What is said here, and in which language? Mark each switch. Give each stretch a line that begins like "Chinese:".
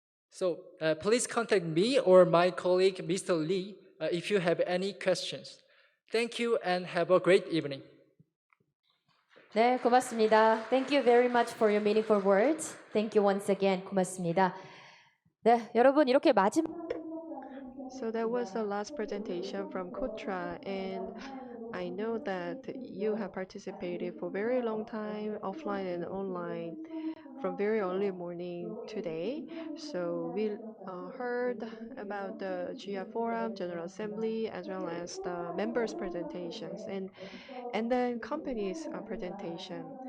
English: So please contact me or my colleague, Mr. Lee, if you have any questions. Thank you and have a great evening.
Korean: 네, 고맙습니다.
English: Thank you very much for your meaningful words. Thank you once again.
Korean: 고맙습니다. 네, 여러분 이렇게 마지막
English: So that was the last presentation from Kutra, and I know that you have participated for a very long time, offline and online, from very early morning today. So we heard about the GIAA Forum, General Assembly, as well as the members' presentations, and then companies' presentation.